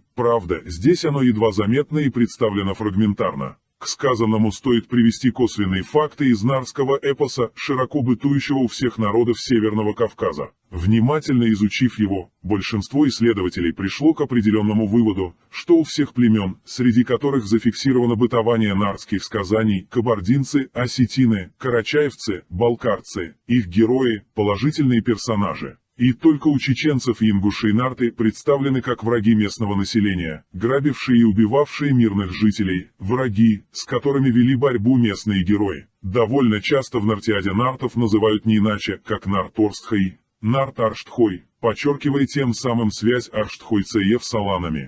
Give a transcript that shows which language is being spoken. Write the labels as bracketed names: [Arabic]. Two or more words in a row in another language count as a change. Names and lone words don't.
[Russian] Правда, здесь оно едва заметно и представлено фрагментарно. К сказанному стоит привести косвенные факты из нарского эпоса, широко бытующего у всех народов Северного Кавказа. Внимательно изучив его, большинство исследователей пришло к определенному выводу, что у всех племен, среди которых зафиксировано бытование нарских сказаний, кабардинцы, осетины, карачаевцы, балкарцы, их герои, положительные персонажи. И только у чеченцев и ингушей нарты представлены как враги местного населения, грабившие и убивавшие мирных жителей, враги, с которыми вели борьбу местные герои. Довольно часто в нартиаде нартов называют не иначе, как нарт-Орстхей, нарт-Арштхой, подчеркивая тем самым связь Арштхойцеев с аланами.